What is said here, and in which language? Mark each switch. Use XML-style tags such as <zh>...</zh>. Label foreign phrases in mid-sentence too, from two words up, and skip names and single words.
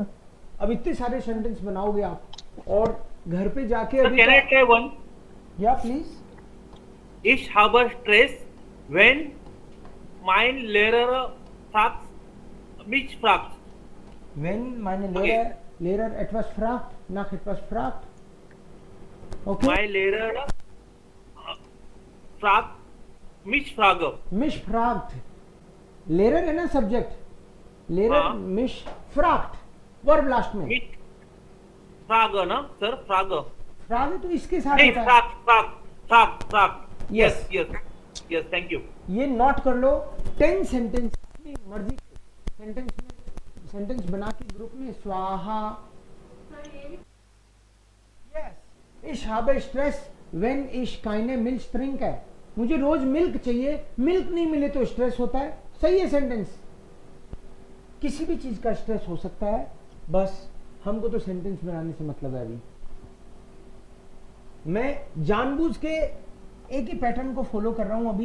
<hi>अब इतने सारे सेंटेंस बनाओगे आप और घर पे जाके</hi> <en>Sir,</en> <hi>अभी</hi> <en>can I try one?</en> <hi>या प्लीज।</hi> <de>Ich habe Stress, wenn mein Lehrer mich fragt. Wenn meine</de> <en>Okay.</en> <de>Lehrer etwas fragt, nach etwas fragt।</de> <en>Okay,</en> <de>Mein Lehrer fragt mich frage. mich fragt। Lehrer</de> <hi>है ना सब्जेक्ट,</hi> <de>Lehrer</de> <hi>हाँ।</hi> <de>mich fragt,</de> <hi>वर्ब लास्ट में।</hi> <de>Mich frage, ना sir, frage.</de> <hi>फ्राग तो इसके साथ नहीं, होता है।</hi> <de>frag.</de> <en>Yes. Yes, thank you.</en> <hi>ये नोट कर लो। 10 सेंटेंस अपनी मर्जी के सेंटेंस बना के ग्रुप में स्वाहा।</hi> <en>यस,</en> <de>ich habe Stress, wenn ich keine Milch trinke।</de> <hi>मुझे रोज मिल्क चाहिए, मिल्क नहीं मिले तो स्ट्रेस होता है। सही है सेंटेंस। किसी भी चीज का स्ट्रेस हो सकता है, बस हमको तो सेंटेंस बनाने से मतलब है। अभी मैं जानबूझ के एक ही पैटर्न को फॉलो कर रहा हूं अभी।</hi>